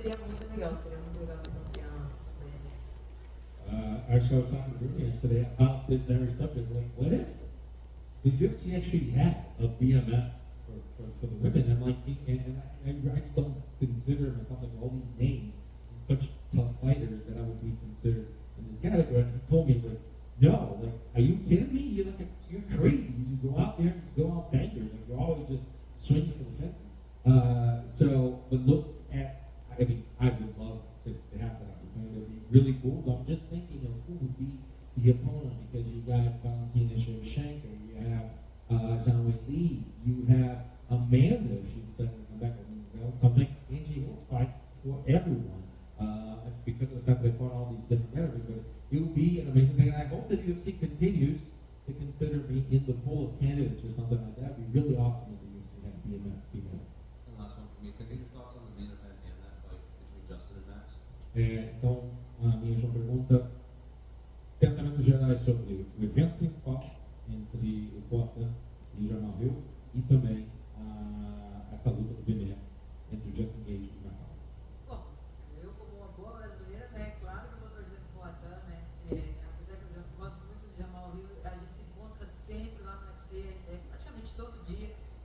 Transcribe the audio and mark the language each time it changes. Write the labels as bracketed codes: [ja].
[pt] seria muito legal ser campeão do BMF. [en] Actually, I was talking to Ruby yesterday about this very subject. Like, what if the UFC actually had a BMF for the women? I'm like, I just don't consider myself like all these names and such tough fighters that I would be considered in this category. And he told me, like, no, like, are you kidding me? You're crazy. You just go out there and just go out bangers. Like, you're always just swinging for the fences. But look at, I mean, I would love to have that opportunity. That'd be really cool. But I'm just thinking of who would be the opponent, because you got Valentina Shevchenko, you have Zhang Weili, you have Amanda, if she decided to come back. I mean, that was something. Angie Hill's fight for everyone, because of the fact that they fought all these different categories. But it would be an amazing thing, and I hope that UFC continues to consider me in the pool of candidates for something like that. It'd be really awesome if the UFC had a BMF female. And last one for me, can I get your thoughts on the main event and that fight between Justin and Max? [pt] Então, a minha última pergunta, pensamentos gerais sobre o evento principal entre o Poatan e o Jamal Hill e também essa luta do BMF entre o Justin Gage e o Marcelo. Bom, eu como uma boa brasileira, né, claro que eu vou torcer pro Poatan, né, apesar que eu gosto muito do Jamal Hill, a gente se encontra sempre lá no UFC, praticamente todo dia.